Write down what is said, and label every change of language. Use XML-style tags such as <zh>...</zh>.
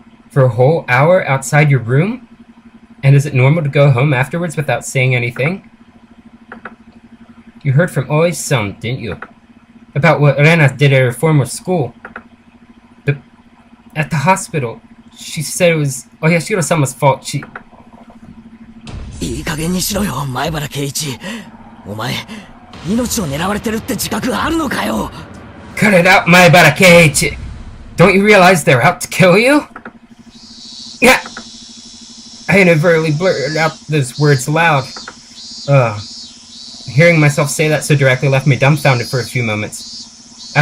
<en>For a whole hour outside your room? And is it normal to go home afterwards without saying anything? You heard from Oi-san, didn't you? About what Lorena did at her former school. But at the hospital, she said it was Oyashiro-sama's fault. She...</en> <ja>いい加減にしろよ、前原圭一。お前、命を狙われてるって自覚あるのかよ。</ja> <en>Cut it out, Maibara Keiichi! Don't you realize they're out to kill you? Yeah! I inadvertently blurted out those words aloud. Hearing myself say that so directly left me dumbfounded for a few moments.</en>